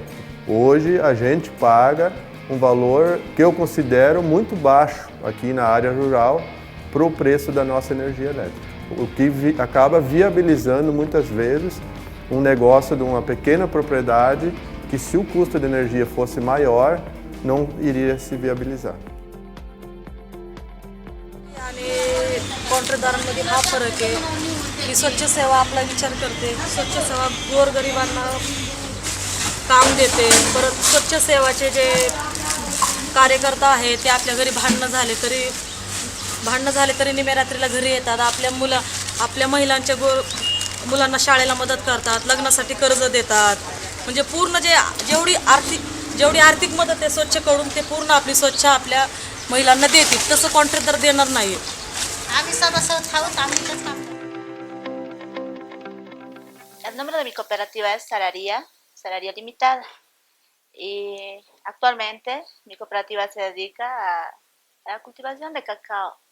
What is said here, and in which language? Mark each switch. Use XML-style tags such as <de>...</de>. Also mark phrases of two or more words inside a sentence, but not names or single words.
<pt>Hoje a gente paga um valor que eu considero muito baixo aqui na área rural para o preço da nossa energia elétrica. O que acaba viabilizando muitas vezes um negócio de uma pequena propriedade que, se o custo de energia fosse maior, não iria se viabilizar.</pt> <mr>कॉन्ट्रॅक्टदारांमध्ये हा फरक आहे की स्वच्छ सेवा आपला विचार करते, स्वच्छ सेवा गोरगरिबांना काम देते. परत स्वच्छ सेवाचे जे कार्यकर्ता आहेत ते आपल्या घरी भांडणं झाले तरी निमेरात्रीला घरी येतात. आपल्या महिलांच्या मुलांना शाळेला मदत करतात, लग्नासाठी कर्ज देतात. म्हणजे पूर्ण जेवढी आर्थिक मदत आहे स्वच्छकडून ते पूर्ण आपली स्वच्छ आपल्या महिलांना देतील. तसं कॉन्ट्रॅक्टर देणार नाही.</mr> <es>El nombre de mi cooperativa es Salaria Limitada. Y actualmente mi cooperativa se dedica a la cultivación de cacao.</es>